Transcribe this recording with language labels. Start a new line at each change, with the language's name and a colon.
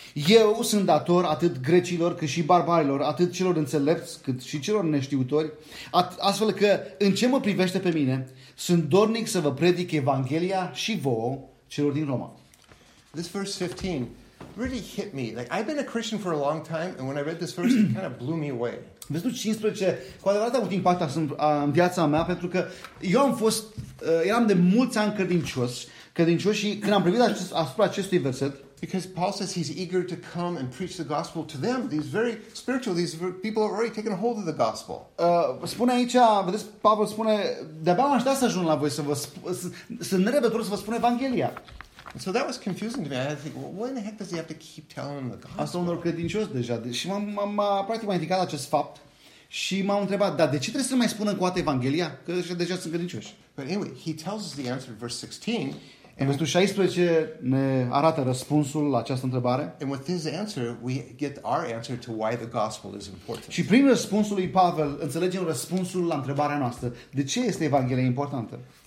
Romanian: Eu sunt dator atât grecilor cât și barbarilor, atât celor înțelepți cât și celor neștiutori, astfel că în ce mă privește pe mine, sunt dornic să vă predic Evanghelia și vouă celor din Roma.
English: This verse 15 really hit me. Like, I've been a Christian for a long time, and when I read this verse, it kind of blew me away.
Romanian: Versetul 15 cu adevărat a avut impact în viața mea, pentru că eu am fost, eram de mulți ani credincios, și când am privit asupra acestui verset,
English: because Paul says he's eager to come and preach the gospel to them, these very spiritual, these people have already taken hold of the gospel.
Romanian: Spune aici, vedeți, Pavel spune, de-abia am așteptat să ajung la voi, să nerăbdător să vă spun Evanghelia.
English: So that was confusing to me. I had to think, well, why in the heck does he have to keep telling them the gospel?
Romanian: Asta unor credincios deja. Și m-am practic indicat acest fapt și m-am întrebat, dar de ce trebuie să mai spun încă o dată Evanghelia? Că deja sunt credincioși.
English: But anyway, he tells us the answer in verse 16.
Romanian: În versetul 16 ne arată răspunsul la această întrebare.
English: And with his answer, we get our answer to why the gospel is important.
Romanian: Și prin răspunsul lui Pavel, înțelegem răspunsul la întrebarea noastră. De ce este Evanghelia importantă?